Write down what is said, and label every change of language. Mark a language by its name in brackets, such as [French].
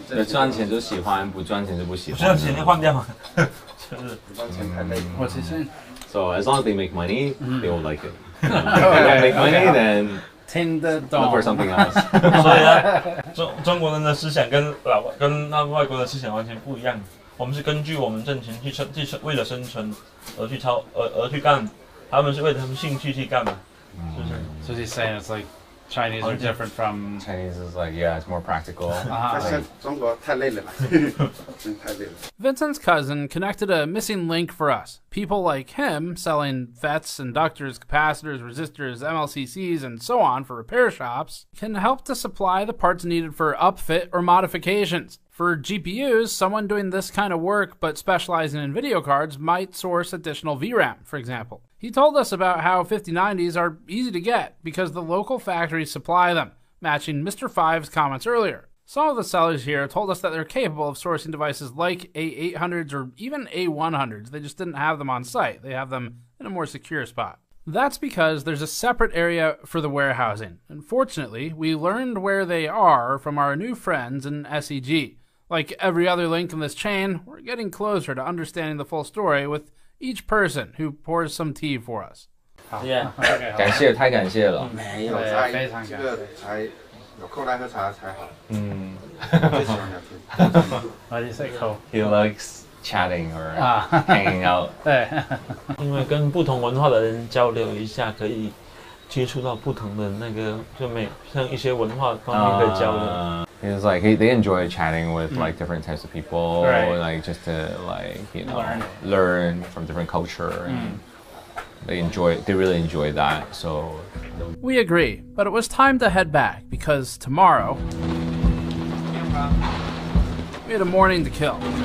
[Chinese] 对，赚钱就喜欢，不赚钱就不喜欢。不赚钱就换掉嘛。就是不赚钱太累。 [English] What's he saying? So as long as they make money, they will like it. If they don't make money, then [Chinese] 听得懂。 [English] look for something else. [Chinese] 所以呢，中国人的思想跟外国的思想完全不一样。我们是根据我们挣钱去为了生存而去干，他们是为了他们兴趣去干嘛，是不是 [English] So he's saying it's like Chinese are different from Chinese is like it's more practical. [Chinese] 中国太累了，真太累了。 [English] Vincent's cousin connected a missing link for us. People like him selling FETs, inductors, capacitors, resistors, MLCCs, and so on for repair shops can help to supply the parts needed for upfit or modifications. For GPUs, someone doing this kind of work but specializing in video cards might source additional VRAM, for example. He told us about how 5090s are easy to get because the local factories supply them, matching Mr. Five's comments earlier. Some of the sellers here told us that they're capable of sourcing devices like A800s or even A100s. They just didn't have them on site. They have them in a more secure spot. That's because there's a separate area for the warehousing. Unfortunately, we learned where they are from our new friends in SEG. Like every other link in this chain, we're getting closer to understanding the full story with each person who pours some tea for us. [Chinese] 感谢，太感谢了。没有，非常这个才有空来喝茶才好。最喜欢聊天。 [English] Why do you say cool? He likes chatting or hanging out. [Chinese] 对，因为跟不同文化的人交流一下，可以接触到不同的那个，像一些文化方面的交流。 [English] He was like they enjoy chatting with like different types of people, like just to learn from different culture. And they really enjoy that. So we agree, but it was time to head back because tomorrow we had a morning to kill.